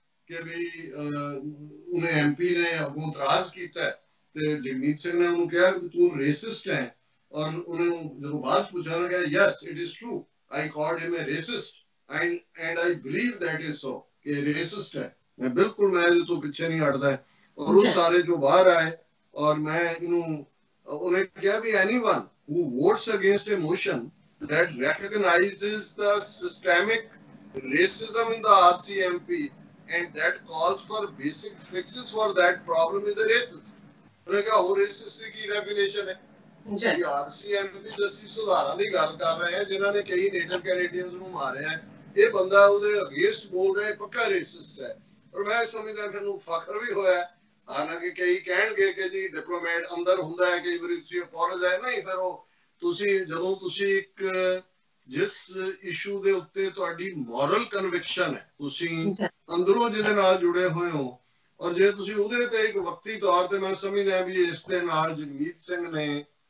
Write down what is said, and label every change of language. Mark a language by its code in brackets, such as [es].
[pa] ਕਿ ਵੀ ਉਹਨੇ ਐਮਪੀ ਨੇ ਅੱਗੋਂ ਇਤਰਾਜ਼ ਕੀਤਾ ਤੇ ਜਗਮੀਤ ਸਿੰਘ ਨੇ ਉਹਨੂੰ ਕਿਹਾ ਕਿ ਤੂੰ ਰੇਸਿਸਟ ਹੈ, ਔਰ ਉਹਨੂੰ ਜਦੋਂ ਬਾਅਦ ਪੁੱਛਿਆ ਉਹਨੇ ਕਿਹਾ [en] yes it is true, I called him a racist and I believe that is so, [hi] कि racist है, मैं बिल्कुल मैं तो पीछे नहीं हटता है, और उस सारे जो बाहर आए और मैं उन्हें क्या भी [en] anyone who votes against a motion that recognizes the systemic racism in the RCMP and that calls for basic fixes for that problem is a racist. [hi] उन्हें क्या हो racist की definition है? [pa] RCMP जैसी सुधारां दी गल कर रहे हैं जिन्हां ने कई नेटिव कैनेडियंस ਨੂੰ ਮਾਰਿਆ ਹੈ, ਇਹ ਬੰਦਾ ਉਹਦੇ ਅਗੇਂਸਟ ਬੋਲ ਰਿਹਾ, ਪੱਕਾ ਰੇਸਿਸਟ ਹੈ। ਔਰ ਮੈਂ ਸਮਝਦਾ ਕਿ ਨੂੰ ਫਖਰ ਵੀ ਹੋਇਆ, ਹਾਲਾਂਕਿ ਕਈ ਕਹਿਣਗੇ ਕਿ ਜੀ ਡਿਪਲੋਮੈਟ ਅੰਦਰ ਹੁੰਦਾ ਹੈ, ਕਈ ਵਾਰੀ ਤੁਸੀਂ ਅਪੋਲੋਜਾਈਜ਼ ਨਹੀਂ, ਫਿਰ ਉਹ ਤੁਸੀਂ ਜਦੋਂ ਤੁਸੀਂ ਇੱਕ ਜਿਸ ਇਸ਼ੂ ਦੇ ਉੱਤੇ ਤੁਹਾਡੀ ਮੋਰਲ ਕਨਵਿਕਸ਼ਨ ਹੈ, ਤੁਸੀਂ ਅੰਦਰੋਂ ਜਿਹਦੇ ਨਾਲ ਜੁੜੇ ਹੋਏ ਹੋ, ਔਰ ਜੇ ਤੁਸੀਂ ਉਹਦੇ ਤੇ ਇੱਕ ਵਕਤੀ ਤੌਰ ਤੇ, ਮੈਂ ਸਮਝਦਾ ਵੀ ਇਸ ਦੇ ਨਾਲ ਜਗਮੀਤ ਸਿੰਘ ਨੇ